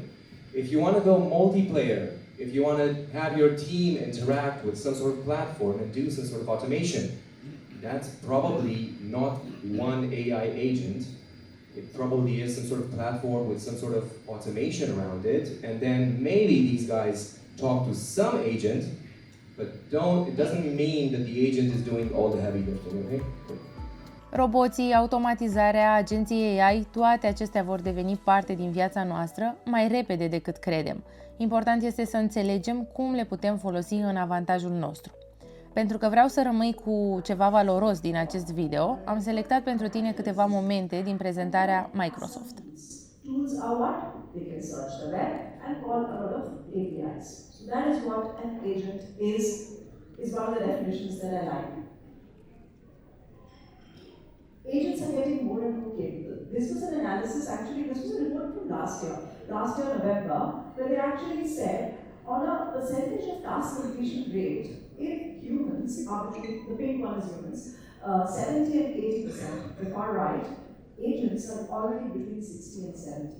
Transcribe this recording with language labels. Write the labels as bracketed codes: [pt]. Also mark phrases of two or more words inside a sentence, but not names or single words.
[en] If you want to go multiplayer, if you want to have your team interact with some sort of platform and do some sort of automation, that's probably not one AI agent. It probably is some sort of platform with some sort of automation around it, and then maybe these guys talk to some agent, but it doesn't mean that the agent is doing all the heavy lifting, okay? [ro] Roboții, automatizarea, agenții AI, toate acestea vor deveni parte din viața noastră mai repede decât credem. Important este să înțelegem cum le putem folosi în avantajul nostru. Pentru că vreau să rămâi cu ceva valoros din acest video, am selectat pentru tine câteva momente din prezentarea Microsoft. [en] Tools are what? They can search the web and call a lot of APIs. So that is what an agent is one of the definitions that I like. Agents are getting more and more capable. This was an analysis, this was a report from last year November, where they actually said on a percentage of task completion rate, if humans are between, the pink one is humans, 70 and 80%, the far right, agents are already between 60 and 70.